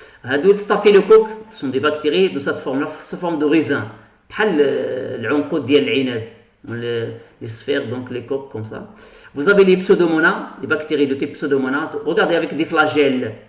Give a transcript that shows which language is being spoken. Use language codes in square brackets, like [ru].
[fr] هادو staphylocoques sont des bactéries de cette forme-là, sous forme de raisin. [ar] بحال العنقود ديال العنب. [fr] Les sphères, donc les coques comme ça. Vous avez les pseudomonas, les bactéries de type pseudomonas. Regardez avec des flagelles.